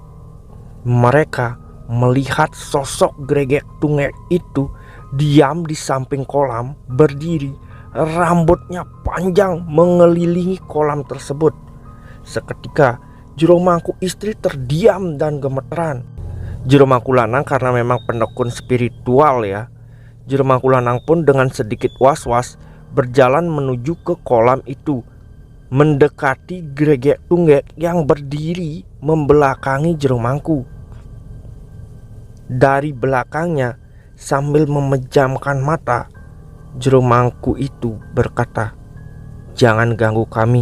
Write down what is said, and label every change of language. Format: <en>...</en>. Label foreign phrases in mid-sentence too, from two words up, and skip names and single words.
<id>Mereka melihat sosok Gregek Tunggek itu diam di samping kolam, berdiri, rambutnya panjang mengelilingi kolam tersebut. Seketika Jero Mangku istri terdiam dan gemeteran. Jero Mangku lanang karena memang pendekun spiritual ya. Jero Mangku lanang pun dengan sedikit was-was berjalan menuju ke kolam itu, mendekati Gregek Tunggek yang berdiri membelakangi Jero Mangku. Dari belakangnya sambil memejamkan mata, Jero Mangku itu berkata, "Jangan ganggu kami.</id>